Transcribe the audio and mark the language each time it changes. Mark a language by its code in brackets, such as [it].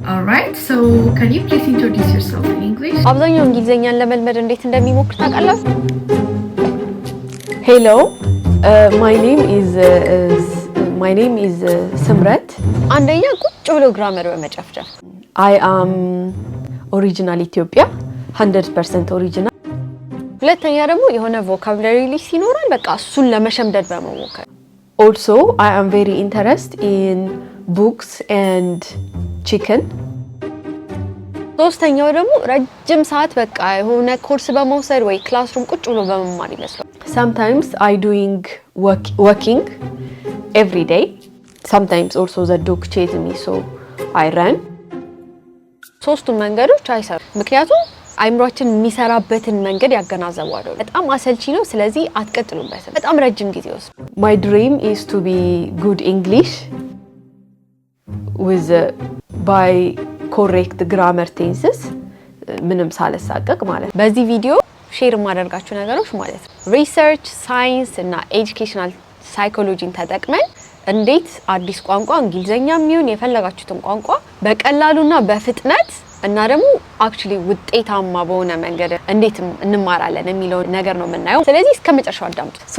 [en] All right, so can you please introduce yourself in English? [am] አብዛኛው እንግሊዘኛን ለመልመድ እንዴት እንደሚሞክር ታውቃላችሁ? [en] Hello, my name is Simrat. [am] አንደኛ ቁጭ ብሎ ግራመር በመጨፍጨፍ [en] I am original Ethiopia, 100% original. [am] ሁለተኛ ደግሞ የሆነ ቮካቡላሪ ሊስት ይኖራል በቃ እሱን ለመሸምደድ በመሞከር [en] Also, I am very interested in books and chicken. [am] ሶስተኛው ደግሞ ረጅም ሰዓት በቃ የሆነ ኮርስ በመውሰድ ወይ ክላስሩም ቁጭ ብሎ በመማር ይመስላል። [en] Sometimes I doing walking every day. Sometimes also the dog chase me, so I run. [am] ሶስቱም መንገዶች አይሰሩም። ምክንያቱም አይምሮአችን የሚሰራበትን መንገድ ያገናዘባሉ። በጣም አሰልቺ ነው። ስለዚህ አትቀጥሉበትም። በጣም ረጅም ጊዜ ወስዱ። [en] My dream is to be good English with by correct grammar tenses. [am] ምንም ሳልሳቀቅ ማለት። በዚህ ቪዲዮ ሼር ማደርጋችሁ ነገሮች ማለት ነው ሪሰርች፣ ሳይንስ እና ኤጁኬሽናል ሳይኮሎጂን ተጠቅመን እንዴት አዲስ ቋንቋ እንግሊዘኛም ይሁን የፈለጋችሁትን ቋንቋ በቀላሉና በፍጥነት እና ደግሞ አክቹሊ ውጤታማ በሆነ መንገድ እንዴት እንማራለን የሚለው ነገር ነው የምናየው። ስለዚህ እስከመጨረሻው አዳምጡ።